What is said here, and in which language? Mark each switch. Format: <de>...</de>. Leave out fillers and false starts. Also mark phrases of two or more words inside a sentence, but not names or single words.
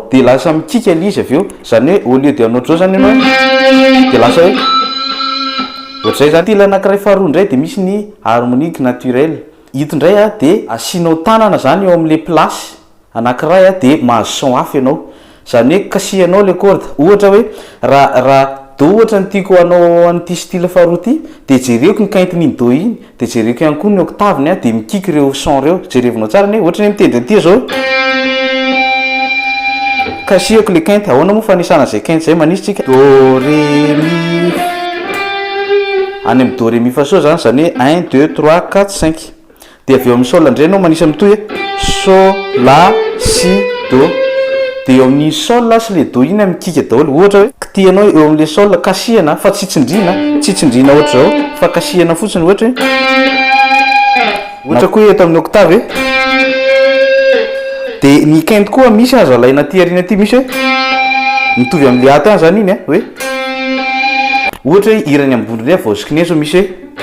<mg>dia lasa mikika le izy avy eo zany hoe</mg> <fr>au lieu</fr> <mg>dia anao zao zany ianao dia lasa hoe ohatr'izay zany style anankiray faharoa indray dia misy ny</mg> <fr>harmonique naturel</fr> <mg>ito indray dia asianao tanana zany eo amin'le place anankiray dia mahazo son hafa ianao zany hoe kasihanao le corde ohatra hoe raha do ohatra ny tiako anao an'ity style faharoa ity dia jereko ny kaintin'iny do iny dia jereko ihany koa ny octaveny dia mikiky ireo son reo jerevinao tsara ny ohatra ny mitendry aty zao kasihako le kainty ahoana moa fanisana zay kainty zay manisy tsika</mg> <fr>do ré mi</fr> <mg>any amin'ny</mg> <fr>do ré mi</fr> <mg>fa so zany zany hoe 1 2 3 4 5 dia avy eo amin'ny sol indray anao manisy amin'ny toy hoe so la si do dia eo amin'ny sol sy le do iny mikika daholo ohatra hoe kitianao eo amin'le sol kasihana fa tsy tsindrina ohatra zao fa kasihana fotsiny ohatra koa eto amin'ny octave dia ny kainty koa misy azo alaina ty arina ty misy hoe mitovy amin'le aty any zany iny hoe ohatra hoe irany ambony ray vaosikine zao misy hoe</mg>